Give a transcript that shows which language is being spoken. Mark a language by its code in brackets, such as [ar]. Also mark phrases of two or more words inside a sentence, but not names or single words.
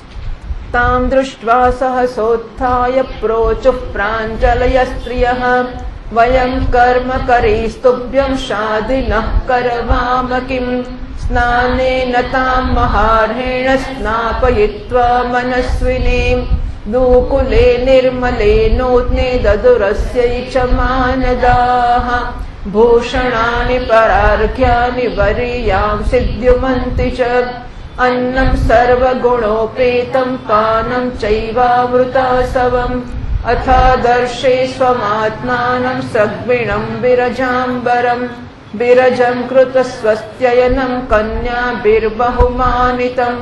[sa] તામ દૃષ્ટ્વા સહસોત્થાય પ્રોચુઃ પ્રાંજલય સ્ત્રિયઃ વયં કર્મ કરીસ્તુભ્યં શાધિનઃ કરવામ કિમ સ્નાનેન તામ મહાર્હેણ સ્નાપયિત્વા મનસ્વિનીમ દુકુલે નિર્મલે નોત્ને દદુરસ્યૈ ચ માનદાઃ ભૂષણાનિ પરાર્ઘ્યાનિ વરીયાં સિદ્ધ્યુમન્તિ ચ अन्नं सर्वगुणोपेतं पानं चैवामृतासवम् अथादर्शे स्वमात्मानं सद्विणं विरजाम्बरम् विरजं कृतस्वस्त्ययनं कन्याभिर्बहुमानितं